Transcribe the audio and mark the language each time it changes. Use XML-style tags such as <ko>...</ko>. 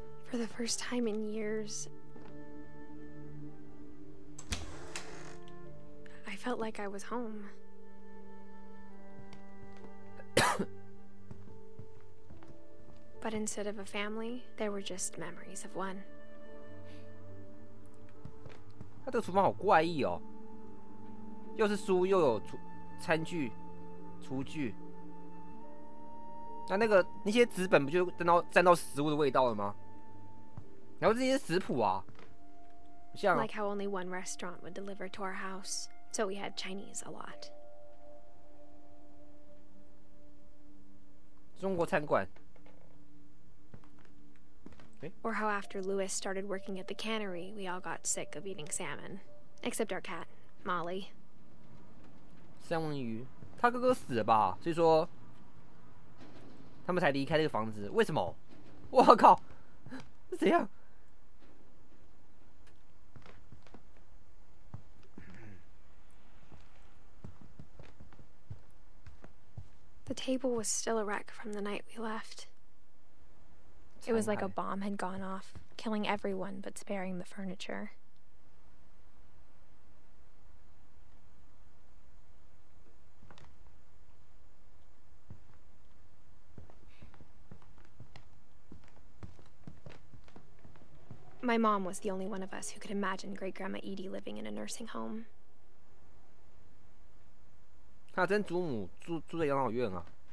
<en>For the first time in years, I felt like I was home. But instead of a family, there were just memories of one.</en> <zh>他这个厨房好怪异哦，又是书，又有餐具、厨具。那些纸本不就沾到食物的味道了吗？然后这些食谱啊，像</zh> <en>Like how only one restaurant would deliver to our house, so we had Chinese a lot.</en> <zh>中国餐馆。</zh> <en>Or how after Louis started working at the cannery, we all got sick of eating salmon, except our cat, Molly.</en> <zh>三文鱼，他哥哥死了吧？所以说他们才离开这个房子。为什么？我靠，是怎样？</zh> <en>The table was still a wreck from the night we left. It was like a bomb had gone off, killing everyone but sparing the furniture. My mom was the only one of us who could imagine Great-Grandma Edie living in a nursing home.</en> <zh>他真祖母住在养老院啊？</zh>